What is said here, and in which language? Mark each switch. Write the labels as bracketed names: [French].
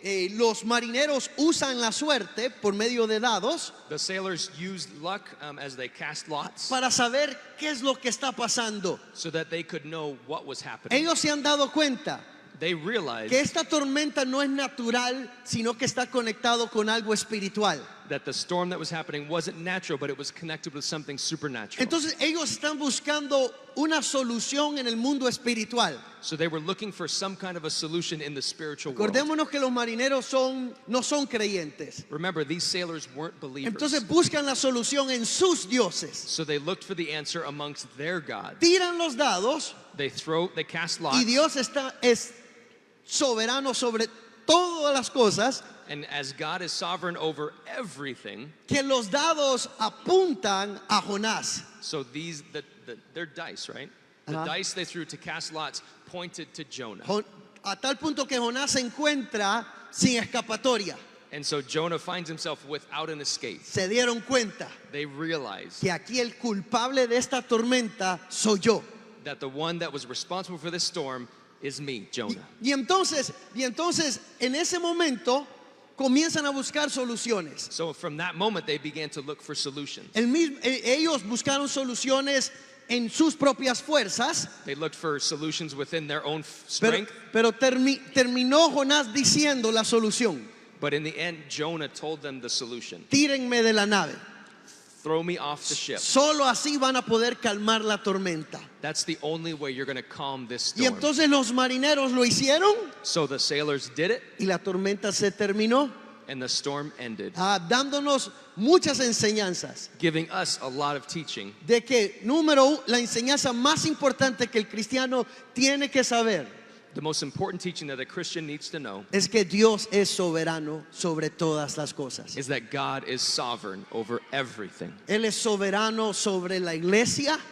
[Spanish] Los marineros usan la suerte por medio de dados [English] The sailors used luck as they cast lots [Spanish] para saber qué es lo que está pasando. [English] so that they could know what was happening. [Spanish] Ellos se han dado cuenta [English] They realized [Spanish] que esta tormenta no es natural, sino que está conectado con algo espiritual. [English] that the storm that was happening wasn't natural, but it was connected with something supernatural. [Spanish] Entonces ellos están buscando una solución en el mundo espiritual. [English] So they were looking for some kind of a solution in the spiritual world. [Spanish] Acordémonos que los marineros no son creyentes. [English] Remember, these sailors weren't believers. [Spanish] Entonces buscan la solución en sus dioses. [English] So they looked for the answer amongst their gods. [Spanish] Tiran los dados [English] They cast [Spanish] y [English] lots. [Spanish] Dios es soberano sobre todas las cosas, [English] And as God is sovereign over everything, [Spanish] que los dados apuntan a Jonás. [English] so they're dice, right? The dice they threw to cast lots pointed to Jonah. [Spanish] A tal punto que Jonás se encuentra sin escapatoria. [English] And so Jonah finds himself without an escape. [Spanish] Se dieron cuenta [English] They realize [Spanish] que aquí el culpable de esta tormenta soy yo. [English] that the one that was responsible for this storm is me, Jonah. [Spanish] Y entonces en ese momento comienzan a buscar soluciones. [English] So from that moment, they began to look for solutions. [Spanish] Ellos buscaron soluciones en sus propias fuerzas, [English] They looked for solutions within their own strength. [Spanish] pero terminó Jonás diciendo la solución: [English] But in the end, Jonah told them the solution. [Spanish] tírenme de la nave. [English] Throw me off the ship. [Spanish] Solo así van a poder calmar la tormenta. [English] That's the only way you're going to calm this [Spanish] Y [English] storm. [Spanish] entonces los marineros lo hicieron [English] So the sailors did it, [Spanish] y la tormenta se terminó, [English] and the storm ended, [Spanish] dándonos muchas enseñanzas [English] giving us a lot of teaching [Spanish] de que, número uno, la enseñanza más importante que el cristiano tiene que saber [English] The most important teaching that a Christian needs to know [Spanish] es que Dios es soberano sobre todas las cosas. [English] is that God is sovereign over everything. [Spanish] Él es soberano sobre la iglesia,